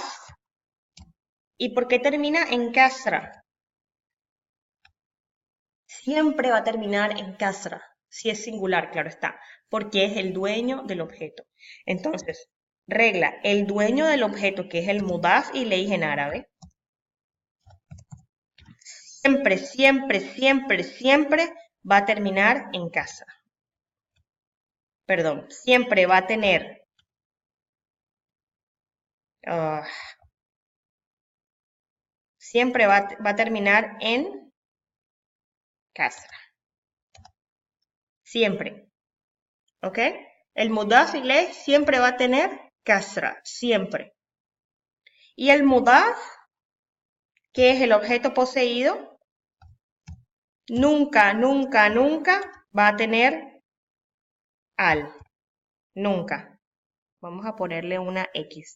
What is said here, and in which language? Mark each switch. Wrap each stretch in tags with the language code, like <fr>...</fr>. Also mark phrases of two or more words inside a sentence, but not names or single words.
<es>¿Y por qué termina en kasra? Siempre va a terminar en kasra, si es singular, claro está, porque es el dueño del objeto. Entonces, regla, el dueño del objeto, que es el</es> <ar>مضاف إليه</ar> <es>en árabe, siempre, siempre, siempre, siempre va a terminar en kasra. Perdón, siempre va a tener siempre va a terminar en kasra. Siempre. ¿Ok? El</es> <ar>مضاف إليه</ar> <es>siempre va a tener kasra. Siempre. Y el mudaf, que es el objeto poseído, nunca, nunca, nunca va a tener al. Nunca. Vamos a ponerle una X.</es>